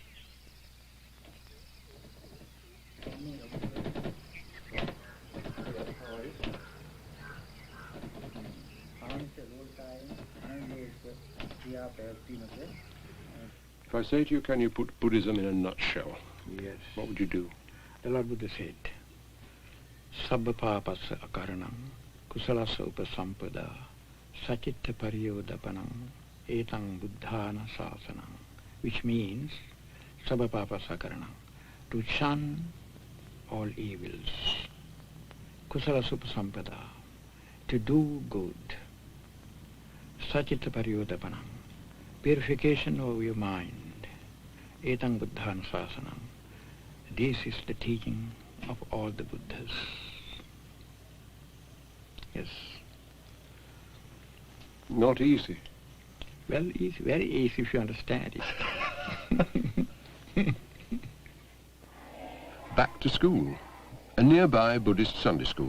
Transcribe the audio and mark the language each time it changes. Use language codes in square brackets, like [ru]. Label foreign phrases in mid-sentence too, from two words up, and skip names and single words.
[en] If I say to you, can you put Buddhism in a nutshell? Yes. What would you do? The Lord Buddha said, [pi] Sabba papasa akaranam, kusalasa upasampada, sachitta pariyodapanam, etang buddhana sasanam, [en] which means, [pi] Sabba papasa akaranam, [en] to shun all evils, [pi] kusalasa upasampada, [en] to do good, [pi] sachitta pariyodapanam, [en] purification of your mind, [pi] etang buddhana sasanam. [en] This is the teaching of all the Buddhas. Yes. Not easy. Well, easy, very easy if you understand it. Back to school, a nearby Buddhist Sunday school.